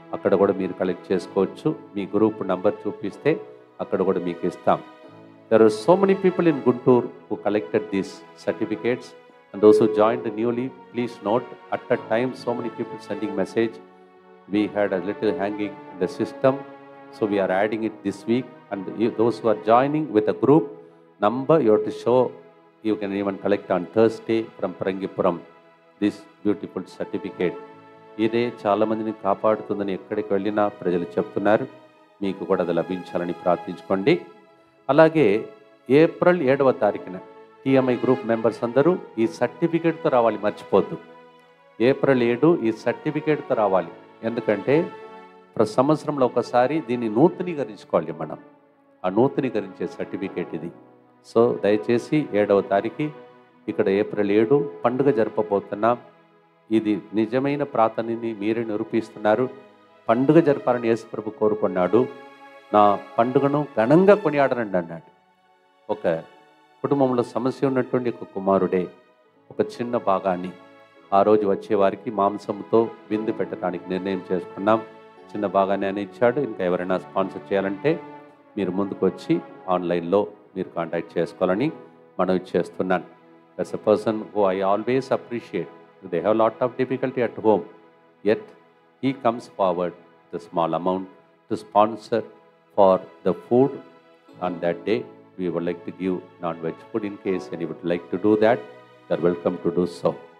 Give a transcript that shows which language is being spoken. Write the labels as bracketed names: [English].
[Telugu] అక్కడ కూడా మీరు కలెక్ట్ చేసుకోవచ్చు. మీ గ్రూప్ నంబర్ చూపిస్తే అక్కడ కూడా మీకు ఇస్తాం. [English] There are so many people in Guntur who collected these certificates and those who joined newly. Please note, at that time so many people sending message. We had a little hanging in the system, so we are adding it this week. And those who are joining with a group number, you have to show. You can even collect on Thursday from Parangipuram this beautiful certificate. [Telugu] ఇదే చాలా మందిని కాపాడుతుందని ఎక్కడికి వెళ్ళినా ప్రజలు చెప్తున్నారు. మీకు కూడా అది లభించాలని ప్రార్థించుకోండి. అలాగే ఏప్రిల్ 7వ తారీఖున టీఎంఐ గ్రూప్ మెంబర్స్ అందరూ ఈ సర్టిఫికేట్తో రావాలి, మర్చిపోద్దు. ఏప్రిల్ 7 ఈ సర్టిఫికేట్తో రావాలి. ఎందుకంటే ప్రతి సంవత్సరంలో ఒకసారి దీన్ని నూతనీకరించుకోవాలి మనం. ఆ నూతనీకరించే సర్టిఫికేట్ ఇది. సో దయచేసి 7వ తారీఖు ఇక్కడ ఏప్రిల్ 7 పండుగ జరపబోతున్నాం. ఇది నిజమైన ప్రార్థనని మీరే నిరూపిస్తున్నారు. పండుగ జరపాలని యేసుప్రభు కోరుకున్నాడు. నా పండుగను ఘనంగా కొనియాడనండి అన్నాడు. ఒక కుటుంబంలో సమస్య ఉన్నటువంటి ఒక కుమారుడే ఒక చిన్న భాగాన్ని ఆ రోజు వచ్చే వారికి మాంసంతో విందు పెట్టడానికి నిర్ణయం చేసుకున్నాం. చిన్న భాగాన్ని ఆయన ఇచ్చాడు. ఇంకా ఎవరైనా స్పాన్సర్ చేయాలంటే మీరు ముందుకు వచ్చి ఆన్లైన్లో మీరు కాంటాక్ట్ చేసుకోవాలని మనం చేస్తున్నాను. [English] As a person who I always appreciate, they have lot of difficulty at home, yet he comes forward with a small amount to sponsor for the food on that day. We would like to give non-veg food. In case any would like to do that, they are welcome to do so.